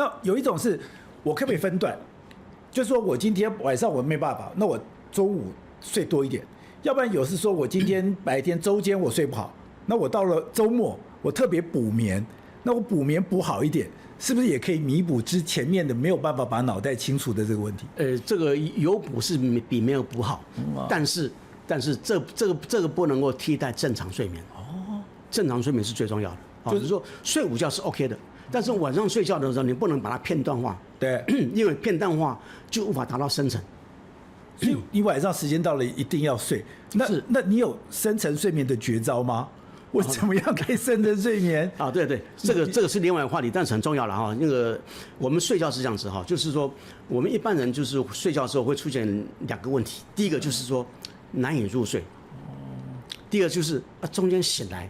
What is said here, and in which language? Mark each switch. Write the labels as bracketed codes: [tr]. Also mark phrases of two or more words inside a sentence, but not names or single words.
[zh] 那有一種是我可不可以分段？就是說我今天晚上我沒辦法，那我中午睡多一點，要不然有是說我今天白天周間我睡不好，那我到了周末我特別補眠，那我補眠補好一點，是不是也可以彌補之前面的沒有辦法把腦袋清除的這個問題？這個有補是比沒有補好，但是這個不能夠替代正常睡眠。正常睡眠是最重要的。就是說睡午覺是 OK 的，但是晚上睡覺的時候你不能把它片段化。对，因為片段化就無法達到深層。所以你晚上時間到了一定要睡。那你有深層睡眠的絕招嗎？我怎麼樣可以深層睡眠？對，這個是另外一個話題，但是很重要了哈。那個我們睡覺是這樣子哈，就是說我們一般人就是睡覺的時候會出現2個問題，第一個就是說難以入睡，第二個就是中間醒來，